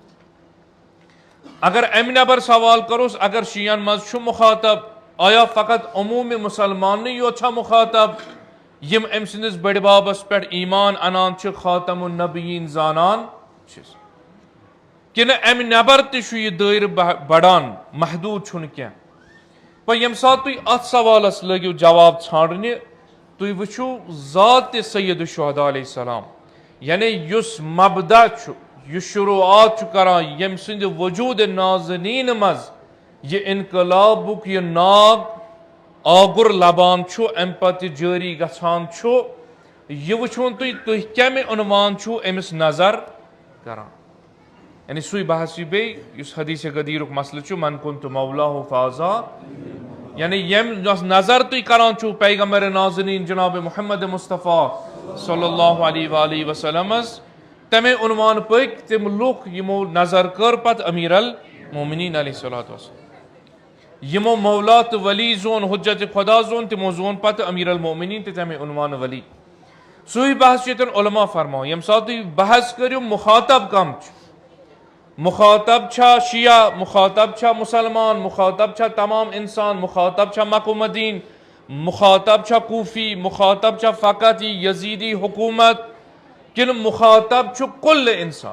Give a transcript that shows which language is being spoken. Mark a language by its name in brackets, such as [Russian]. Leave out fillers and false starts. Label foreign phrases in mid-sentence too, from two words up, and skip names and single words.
[Kashmiri] اگر امہِ نٮ۪بر سوال کروس، اگر شیعن منٛز چھُ مخاطب، آیا فقط عموٗمِ مُسلمانٕے یوت چھا مخاطب یم أمۍ سٕنٛدِس بٔڑِ بابس پٮ۪ٹھ ایمان انان چھِ، [Arabic] خاتم النبیین [Kashmiri] زانان چھِ، کِنہٕ امہِ نٮ۪بر تہِ چھُ یہِ دٲیرٕ بڑان، محدوٗد چھُنہٕ کینٛہہ؟ وۄنۍ ییٚمہِ ساتہٕ تُہۍ اتھ سوالس لٲگِو جواب ژھانڈنہِ، تُہۍ وٕچھِو ذات [Arabic] سید الشہداء علیہ السلام، [Kashmiri] یعنی یُس مبدا چھُ، یُس شروعات چھُ کران ییٚمہِ سٕنٛدِ وجوٗدِ نازنیٖن منٛز یہ انقلابُک یہ ناگ آگُر لبان چھُ، امہِ پتہٕ جٲری گژھان چھُ، یہ وٕچھُن تُہۍ کمہِ عنوان چھُو أمِس نظر کران. یعنی سُے بحث یہِ بیٚیہِ یُس حدیث غدیٖرُک مسلہٕ چھُ، [Arabic] من كنت مولاہ فازا، [Kashmiri] یعنی یۄس نظر تُہۍ کران چھُو پیغمبر نازنین جناب محمد مصطفیٰ [Arabic] صلی اللہ علیہ وآلہ [Kashmiri] وسلمس، تمے عنوان پٔکۍ تِم لُکھ یِمو نظر کٔر پتہٕ [Arabic] امیر المومنین علیہ الصلوۃ والسلام. [Kashmiri] یِمو مولا تہٕ ولی زون، حجت خدا زون، تِمو زون پتہٕ [Arabic] امیر المومنین [Kashmiri] تہِ تمے عنوان ولی. سُے بحث چھُ ییٚتٮ۪ن علما فرماوان. ییٚمہِ ساتہٕ تُہۍ بحث کٔرِو مخاطب کم چھُ، مخاطب چھا شیعہ، مخاطب چھا مسلمان، مخاطب چھا تمام انسان، مخاطب چھا مکہ مدین، مخاطب چھا کوفی، مخاطب چھا فقط یہ یزیدی حکومت، کنہٕ مخاطب چھُ کل انسان؟